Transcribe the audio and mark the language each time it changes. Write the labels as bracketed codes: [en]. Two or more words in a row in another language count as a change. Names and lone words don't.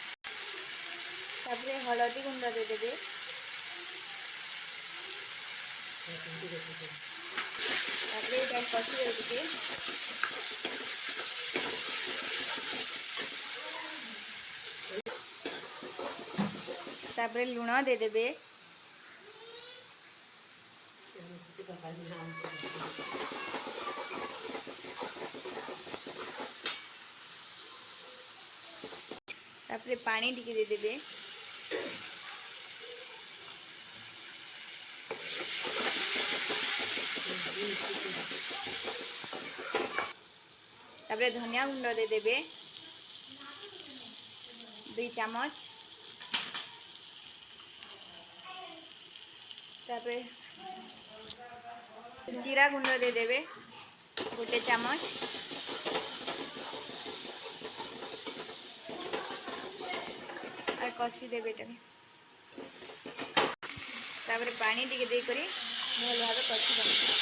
[or] ତାପରେ ହଳଦୀ ଗୁଣ୍ଡ ଦେ ଦେବେ। ତାପରେ ଏଇଟା କଷିଦେବେ ଟିକେ। ତାପରେ ଲୁଣ ଦେଇଦେବେ। ତାପରେ ପାଣି ଟିକେ ଦେଇଦେବେ। ତାପରେ ଧନିଆ ଗୁଣ୍ଡ ଦେଇଦେବେ 2 ଚାମच। ତାପର ଜିରା ଗୁଣ୍ଡ ଦେଦେବେ 1 ଚାମଚ। ଔର କଷି ଦେବେ ତାପର ପାଣି ଟିକେ ଦେ କରି ଭଲ ଭାବ କଷି ଦେବେ।